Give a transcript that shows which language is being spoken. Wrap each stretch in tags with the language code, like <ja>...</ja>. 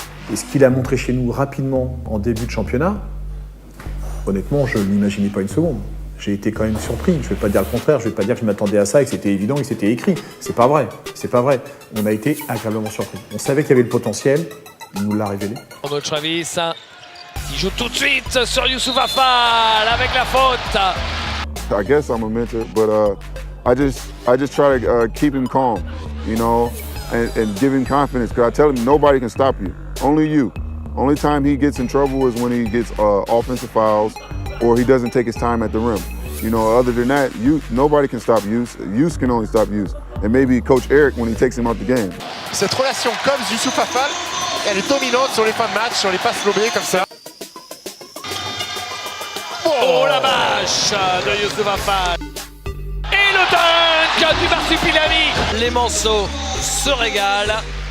<fr>Et ce qu'il a montré chez nous rapidement en début de championnat, honnêtement, je ne l'imaginais pas une seconde. J'ai été quand même surpris. Je ne vais pas dire le contraire, je ne vais pas dire que je m'attendais à ça et que c'était évident et que c'était écrit. C'est pas vrai, c'est pas vrai. On a été agréablement surpris. On savait qu'il y avait le potentiel, il nous l'a révélé. Arnaud Travis, il joue tout de suite sur Youssoupha Fall avec la faute.</fr> <en>I guess I'm a mentor, but I just try to keep him calm, you know, and give him confidence. Because I tell him nobody can stop you, only you. Only time he gets in trouble is when he gets offensive fouls or he doesn't take his time at the rim. You know, other than that, nobody can stop Yous. Yous can only stop Yous. And maybe Coach Eric when he takes him out the game.</en> <fr>Cette relation comme Youssoupha Fall, elle est dominante sur les fins de match, sur les passes lobées comme ça. Oh la vache de Youssoupha Fall. Et le dunk du Marsupilami. Les Manceaux se régalent.</fr>